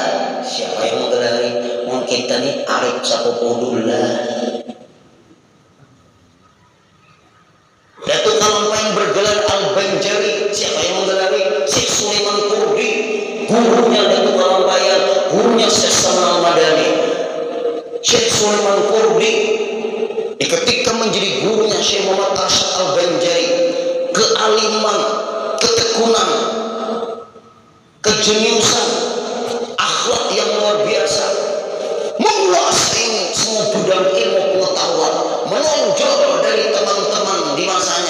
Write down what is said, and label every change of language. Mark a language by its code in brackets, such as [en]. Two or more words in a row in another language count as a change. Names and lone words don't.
[id] Siapa yang menggelari? Mungkin kita nih Arif Sapopodullah. Datuk Kalampayang bergelar Al-Banjari. Siapa yang menggelari? Syekh Sulaiman Kurdi. Gurunya Datuk Kalampayang, gurunya Syekh Saman Al-Madani. Syekh Sulaiman Kurdi ketika menjadi gurunya Syekh Muhammad Arsyad Al-Banjari, kealiman, ketekunan, kejeniusan, akhlak yang luar biasa, menguasai semua bidang ilmu pengetahuan, menonjol dari teman-teman di masanya.